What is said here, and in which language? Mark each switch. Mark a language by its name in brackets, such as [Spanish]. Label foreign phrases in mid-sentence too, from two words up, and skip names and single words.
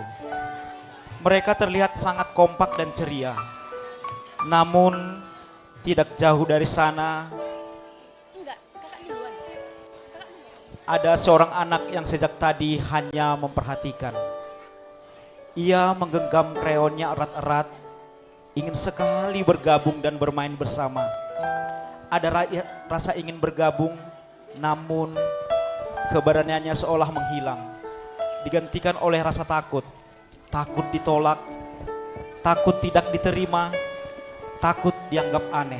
[Indonesian] Mereka terlihat sangat kompak dan ceria. Namun tidak jauh dari sana ada seorang anak yang sejak tadi hanya memperhatikan. Ia menggenggam krayonnya erat-erat, ingin sekali bergabung dan bermain bersama. ada rasa ingin bergabung, namun keberaniannya seolah menghilang. Digantikan oleh rasa takut. Takut ditolak, takut tidak diterima, takut dianggap aneh.